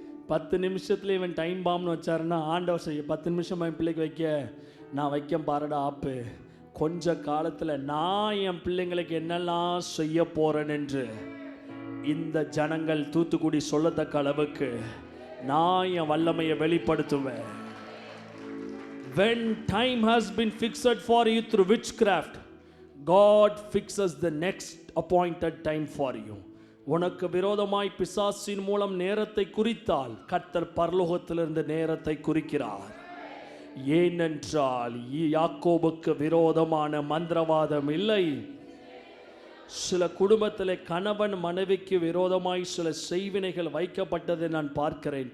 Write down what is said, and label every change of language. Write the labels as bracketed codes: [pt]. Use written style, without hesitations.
[ta] 10 நிமிஷத்துல இவன் டைம் பாம்னு வச்சாருன்னா ஆண்டவர் செய்ய 10 நிமிஷம் என் பிள்ளைக்கு வைக்க நான் வைக்க பாருடா ஆப்பு. கொஞ்ச காலத்தில் நான் என் பிள்ளைங்களுக்கு என்னெல்லாம் செய்ய போறேன் என்று இந்த ஜனங்கள் தூத்துக்குடி சொல்லத்தக்க அளவுக்கு நான் என் வல்லமையை வெளிப்படுத்துவேன். [en] When time has been fixed for you through witchcraft, God fixes the next appointed time for you. [ta] உனக்கு விரோதமாய் பிசாசின் மூலம் நேரத்தை குறித்தால் கர்த்தர் பரலோகத்திலிருந்து நேரத்தை குறிக்கிறார். ஏனென்றால் யாக்கோபுக்கு விரோதமான மந்திரவாதம் இல்லை. சில குடும்பத்தில் கணவன் மனைவிக்கு விரோதமாய் சில செய்வினைகள் வைக்கப்பட்டதை நான் பார்க்கிறேன்.